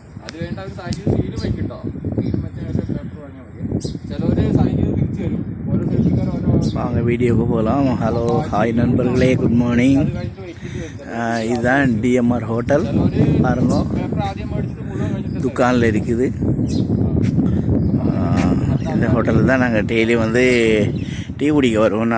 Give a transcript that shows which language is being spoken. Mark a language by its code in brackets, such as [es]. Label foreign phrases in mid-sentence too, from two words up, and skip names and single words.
[ml] അത് വേണ്ട അവർ സൈൻ ചെയ്ത് സീലും വെക്കട്ടോ. സീലും വെച്ച പേപ്പർ വാങ്ങിയാൽ മതി. ചിലവർ സൈൻ ചെയ്ത് തിരിച്ചു വരും. ഓരോ സെൽഫിക്കാർ [ta] வாங்க வீடியோக்கு போகலாம். [en] hello hi [ta] நண்பர்களே, [en] good morning. [ta] இதுதான் டிஎம்ஆர் ஹோட்டல் பாருங்க, துக்கானில் இருக்குது. இந்த ஹோட்டலில் தான் நாங்கள் டெய்லி வந்து டீ குடிக்க வருவோம்.